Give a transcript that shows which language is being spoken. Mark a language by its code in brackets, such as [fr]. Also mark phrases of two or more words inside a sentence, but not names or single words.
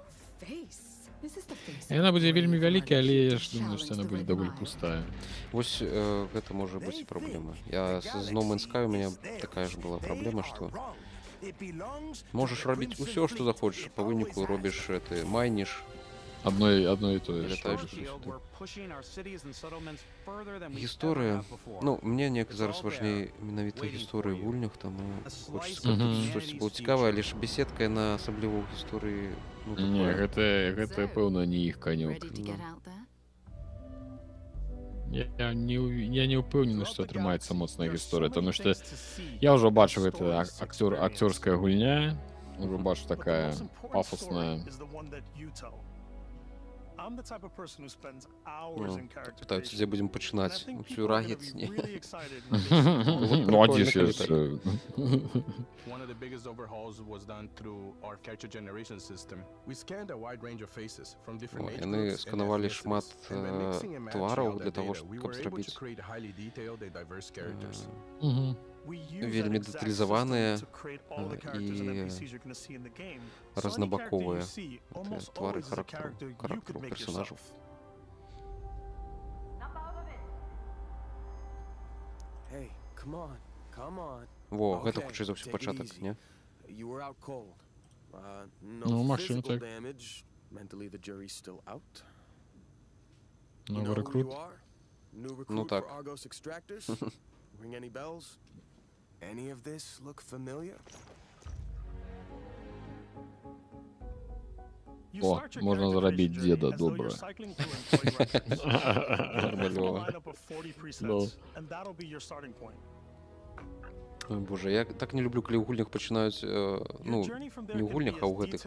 [be] Яна будзе вельмі вялікая, але я ж думаю, што яна будзе даволі пустая. Вось гэта можа быць праблема. Я з No Man's Sky [ru] у меня [be] такая ж была праблема, што можаш рабіць усё, што захочаш, па выніку робіш ты майніш [ru] Одно и то же. [be] Гісторыя, ну, мне неяк зараз важней менавіта гісторыі ў гульнях, таму хочацца, каб тут штосьці было цікавае, але ж беседка яна асабліва ў гісторыі, ну, Не, такое. гэта пэўна не іх канёк. Я не ўпэўнены, што атрымаецца моцная гісторыя, таму што я ўжо бачу, гэта акцёрская гульня, ўжо бачу такая пафосная. [en] I'm the type of person who spends hours in character [be] Пытаюцца, дзе будзем пачынаць усю рагіць, не? Ну, а дзе ж яшчэ? [en] One of the biggest overhauls was done through our character generation system. We scanned a wide range of faces from different age [be] Яны [en] groups and [be] сканавалі [en] ethnicities, [be] шмат [en] and by mixing and matching [be] твараў [en] all [be] для [en] that [be] таго, [en] data, we [be] каб [en] were able to [be] зрабіць [en] create highly detailed and diverse characters. [be] вельмі дэталізаваныя і разнабаковыя твары характару персонажаў. [en] Hey, come on, come on. [be] Во, гэта хутчэй за ўсё пачатак, не? [en] You were out cold. [be] Ну, [en] No [ru] машина [en] physical [be] так. [en] damage. Mentally, the jury's still out. You [ru] Новый [en] know who [ru] рекрут. [en] you are? New [be] Ну [en] recruit [be] так. [en] for Argos Extractors? Ring any bells? Any of this look familiar? [be] О, можна заробіць деда добра. Ой, боже, я так не люблю, калі ў гульнях пачынаюць, ну, не ў гульнях, а ў гэтых.